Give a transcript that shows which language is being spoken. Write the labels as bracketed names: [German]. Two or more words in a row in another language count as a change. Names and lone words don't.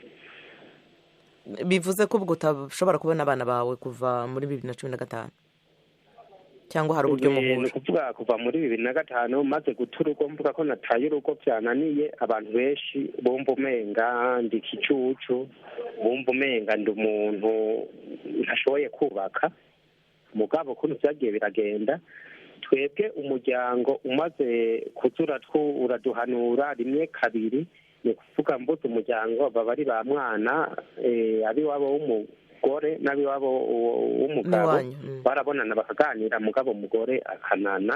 [Rundi] bivuze ko ubwo utashobora kubona abana bawe kuva muri 2015 cyangwa hari uburyo muhura? ni ukuvuga kuva muri 2005 maze guta urugo, mvuga ko nataye urugo byananiye. abantu benshi bumva umenga ndi ikicucu, bumva umenga ndi umuntu ntashoboye kubaka. mugabo ukuntu byagiye biragenda, twebwe umuryango umaze kuzura uraduhanura rimwe kabiri. ni ukuvuga mbuze umuryango baba ari ba mwana, abiwabo w'umugore n'abiwabo w'umugabo barabonana bakaganira, mugabo umugore akanana.